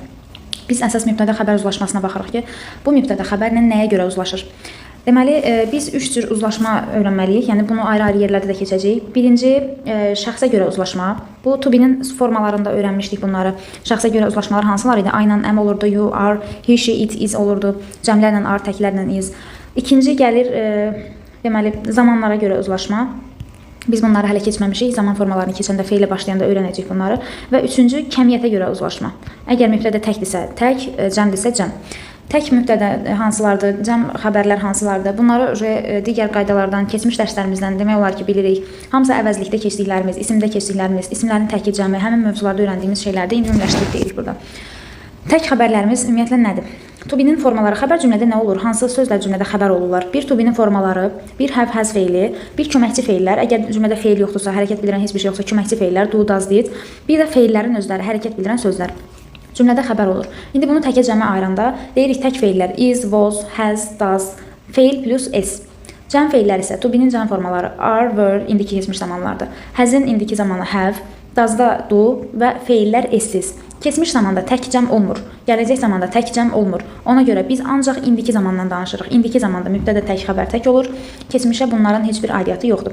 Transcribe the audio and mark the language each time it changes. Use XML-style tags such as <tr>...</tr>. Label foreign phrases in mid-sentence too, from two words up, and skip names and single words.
<az>Biz əsas mübtədə xəbər uzlaşmasına baxırıq ki, bu mübtədə xəbərlə nəyə görə uzlaşır? Deməli, biz 3 cür uzlaşma öyrənməliyik, yəni bunu ayrı-ayrı yerlərdə də keçəcəyik. Birinci, şəxsə görə uzlaşma. Bu,</az> <en>to be-nin</en> <az>formalarında öyrənmişdik bunları. Şəxsə görə uzlaşmalar hansılar idi? I ilə am olurdu,</az> <en>you, are, he, she, it, is olurdu.</en> <az>Cəmlərlə are, təklərlə is. İkinci gəlir, deməli, zamanlara görə uzlaşma. Biz bunları hələ keçməmişik, zaman formalarını keçəndə feillə başlayanda öyrənəcəyik bunları. Və üçüncü, kəmiyyətə görə uzlaşma. Əgər mübtədə təkdirsə tək, cəmdirsə cəm. Tək mübtədə hansılardır, cəm xəbərlər hansılardır? Bunları digər qaydalardan, keçmiş dərslərimizdən demək olar ki, bilirik. Hamısı əvəzlikdə keçdiklərimiz, isimdə keçdiklərimiz, isimlərin təki cəmi, həmin mövzularda öyrəndiyimiz şeylərdə indi ümumiləşdirib deyirik burada. Tək xəbərlərimiz ümumiyyətlə nədir?</az> <en>To be-nin</en> <az>formaları, xəbər cümlədə nə olur? Hansı sözlər cümlədə xəbər olurlar? Bir</az> <en>to be-nin</en> <az>formaları, bir</az> <en>have, has</en> <az>feili, bir köməkçi feillər. Əgər cümlədə feil yoxdursa, hərəkət bildirən heç bir şey yoxsa, köməkçi feillər,</az> <en>do, does, did.</en> <az>Bir də feillərin özləri, hərəkət bildirən sözlər. Cümlədə xəbər olur. İndi bunu təkə cəmə ayıranda deyirik tək feillər</az> <en>is, was, has, does,</en> <az>feil plus s. Cəm feillər isə</az> <en>to be-nin</en> <az>cəm formaları</az> <en>are, were,</en> <az>indiki keçmiş zamanlardır. Has-in indiki zamanı have, does-da do və feillər s-siz. Keçmiş zamanda tək cəm olmur, gələcək zamanda tək cəm olmur. Ona görə biz ancaq indiki zamandan danışırıq. İndiki zamanda mübtədə tək xəbər tək olur, keçmişə bunların heç bir aidiyyatı yoxdur.</az>